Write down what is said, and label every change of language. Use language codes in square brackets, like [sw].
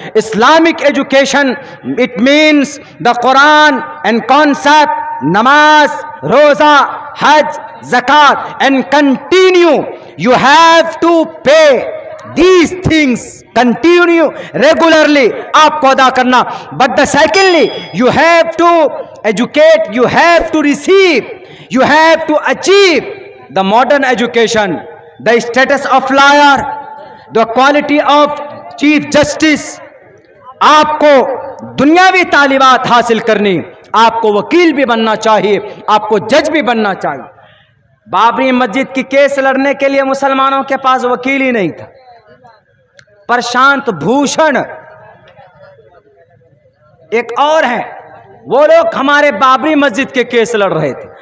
[en] Islamic education it means the Quran and concept, namaz, roza, Hajj, zakat and continue you have to pay these things, continue regularly, [hi] आपको अदा करना। [en] but the secondly you have to educate, you have to receive, you have to achieve the modern education, the status of lawyer, the quality of chief justice। [hi] आपको दुनियावी तालीमात हासिल करनी, आपको वकील भी बनना चाहिए, आपको जज भी बनना चाहिए। बाबरी मस्जिद की केस लड़ने के लिए मुसलमानों के पास वकील ही नहीं था। प्रशांत भूषण एक और हैं, वो लोग हमारे बाबरी मस्जिद के केस लड़ रहे थे।